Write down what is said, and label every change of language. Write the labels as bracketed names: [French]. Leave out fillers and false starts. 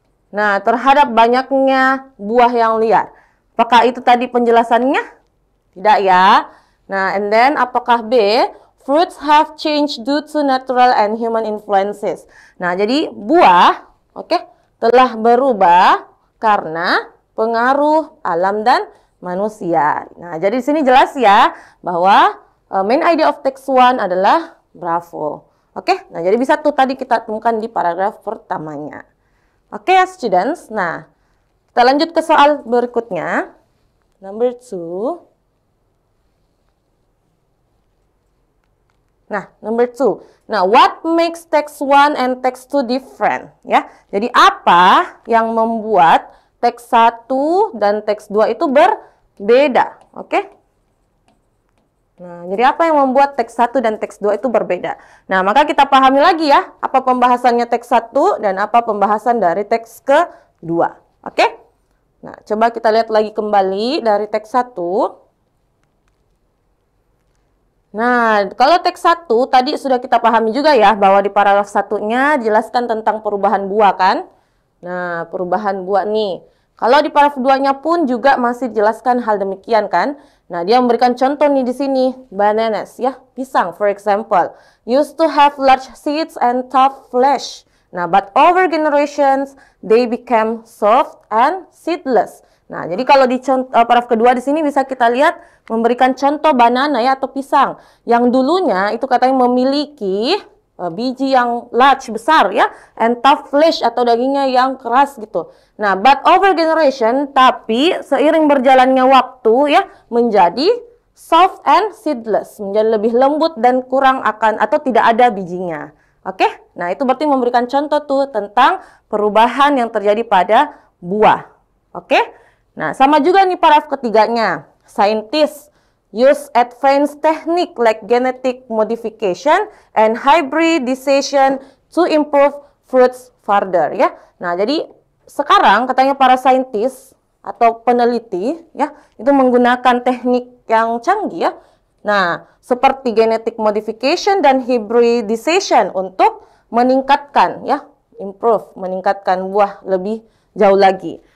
[Indonesian] Nah, terhadap banyaknya buah yang liar. Apakah itu tadi penjelasannya? Tidak ya. Nah, [English] and then [Indonesian] apakah B? [English] Fruits have changed due to natural and human influences. [Indonesian] Nah, jadi buah, telah berubah karena pengaruh alam dan manusia. Nah, jadi di sini jelas ya bahwa [English] main idea of text 1 [Indonesian] adalah bravo. Nah jadi bisa tuh tadi kita temukan di paragraf pertamanya. Ya students, nah kita lanjut ke soal berikutnya. [English] Number 2. Nah, number 2. Nah, what makes text 1 and text 2 different? [Indonesian] Ya, jadi apa yang membuat teks 1 dan teks 2 itu berbeda? Nah, jadi apa yang membuat teks 1 dan teks 2 itu berbeda? Nah, maka kita pahami lagi ya, apa pembahasannya teks 1 dan apa pembahasan dari teks kedua. Nah, coba kita lihat lagi kembali dari teks 1. Nah, kalau teks 1 tadi sudah kita pahami juga ya, bahwa di paragraf 1-nya dijelaskan tentang perubahan buah kan? Nah, perubahan buah nih. Kalau di paragraf 2-nya pun juga masih dijelaskan hal demikian kan? Nah, dia memberikan contoh nih di sini, [English] bananas ya, pisang for example, used to have large seeds and tough flesh. Nah, but over generations they became soft and seedless. [Indonesian] Nah, jadi kalau di paragraf kedua di sini bisa kita lihat memberikan contoh banana ya atau pisang yang dulunya itu katanya memiliki biji yang large, besar ya, [English] and tough flesh [Indonesian] atau dagingnya yang keras gitu. Nah, [English] but over generation, [Indonesian] tapi seiring berjalannya waktu ya menjadi [English] soft and seedless, [Indonesian] menjadi lebih lembut dan kurang akan atau tidak ada bijinya. Nah itu berarti memberikan contoh tuh tentang perubahan yang terjadi pada buah. Nah, sama juga nih paragraf ketiganya. [English] Scientists use advanced technique like genetic modification and hybridization to improve fruits further ya. [Indonesian] Nah, jadi sekarang katanya para saintis atau peneliti ya, itu menggunakan teknik yang canggih ya. Nah, seperti genetic modification dan hybridization untuk meningkatkan ya, improve, meningkatkan buah lebih jauh lagi.